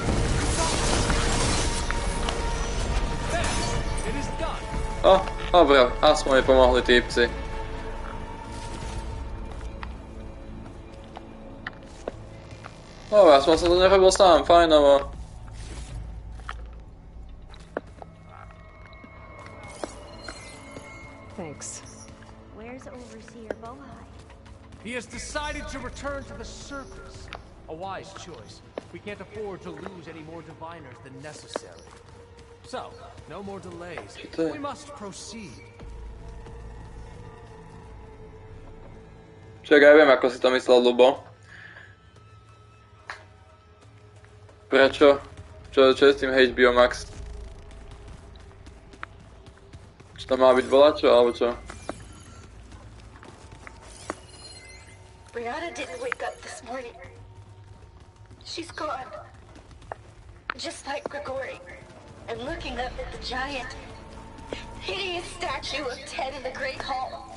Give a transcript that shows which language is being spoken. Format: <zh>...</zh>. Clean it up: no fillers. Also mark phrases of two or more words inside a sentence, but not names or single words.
<sk>O, dobre, aspoň mi pomohli týpci. Dobre, aspoň som to nerobil sám, fajnovo.</sk> <en>Thanks. Where's Overseer Bohai? He has decided to return to the surface. A wise choice. We can't afford to lose any more diviners than necessary. So, no more delays. We must proceed.</en> <sk>Čakaj, ja viem, ako si to myslel, Lubo. Prečo? Čo je s tým HBO Max? Či to má byť volačo, alebo čo?</sk> <en>Brianna didn't wake up this morning. She's gone. Just like Grigori. I'm looking up at the giant, hideous statue of Ted in the Great Hall.</en>